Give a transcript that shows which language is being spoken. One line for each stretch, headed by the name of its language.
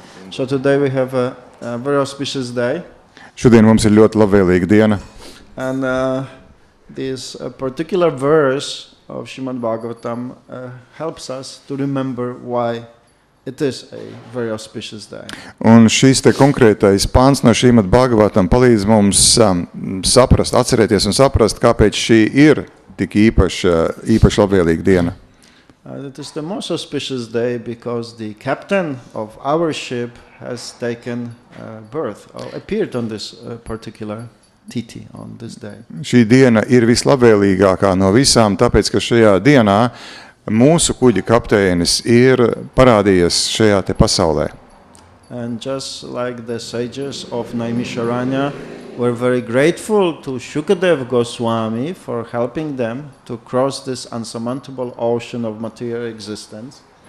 English: So today we have a very auspicious day.
Latvian: Šodien mums ir ļoti labvēlīga diena.
English: And this particular verse of Srimad Bhagavatam helps us to remember why it is a very auspicious day.
Latvian: Un šis te konkrētais pāns no Šrīmad Bhagavatam palīdz mums saprast, atcerēties un saprast, kāpēc šī ir tik īpaši labvēlīga diena.
English: It is the most auspicious day because the captain of our ship has taken birth or appeared on this particular titi on this day.
Latvian: Šī diena ir vislabvēlīgākā no visām, tāpēc, ka šajā dienā mūsu kuģa kapteinis ir parādījies šajā te pasaulē.
English: And just like the sages of Naimisharanya were very grateful to Shukadev Goswami for helping them to cross this unsurmountable ocean of material existence.